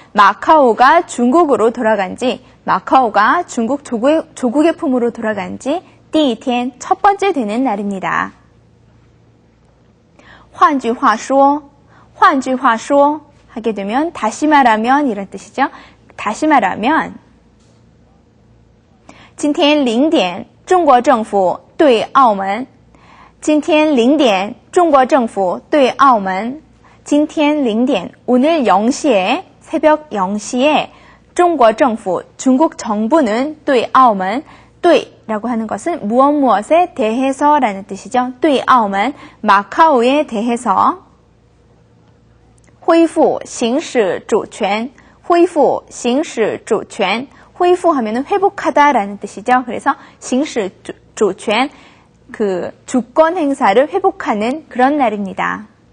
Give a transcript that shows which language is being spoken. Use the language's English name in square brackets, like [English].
[Korean] 마카오가 중국으로 돌아간 지, 마카오가 중국 조국의 품으로 돌아간 지 [Chinese] 第一天, [Korean] 첫 번째 되는 날입니다. [Chinese] 换句话说, 换句话说 [Korean] 하게 되면 다시 말하면 이런 뜻이죠. 다시 말하면 [Chinese] 今天0点中国政府对澳门今天0点中国政府对澳门今天0点 [Korean] 오늘 0시에 새벽 0시에 [Chinese] 中国政府 [Korean] 중국 정부는 [Chinese] 对澳门 对 [Korean] 라고 하는 것은 무엇에 대해서라는 뜻이죠. [Chinese] 对澳门 [Korean] 마카오에 대해서 [Chinese] 恢复行使主权恢复行使主权恢复 [Korean] 하면은 회복하다라는 뜻이죠. 그래서 [Chinese] 行使主权 [Korean] 그 주권 행사를 회복하는 그런 날입니다.